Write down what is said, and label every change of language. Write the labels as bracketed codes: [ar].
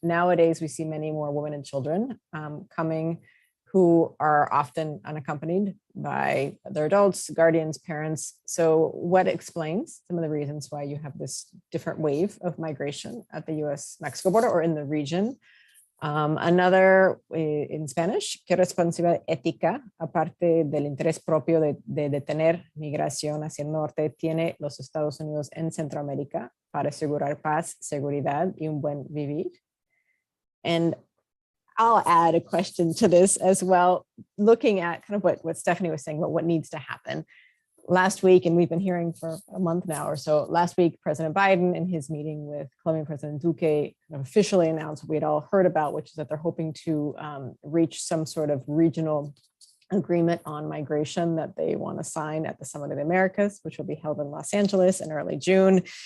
[en] Nowadays, we see many more women and children coming who are often unaccompanied by their adults, guardians, parents. So what explains some of the reasons why you have this different wave of migration at the US-Mexico border or in the region? Another in Spanish, [es] ¿qué responsabilidad ética, aparte del interés propio de detener migración hacia el norte, tiene los Estados Unidos en Centroamérica para asegurar paz, seguridad y un buen vivir? [en] And I'll add a question to this as well, looking at kind of what Stephanie was saying, what needs to happen. Last week, and we've been hearing for a month now or so, last week, President Biden in his meeting with Colombian President Duque kind of officially announced what we had all heard about, which is that they're hoping to reach some sort of regional agreement on migration that they want to sign at the Summit of the Americas, which will be held in Los Angeles in early June.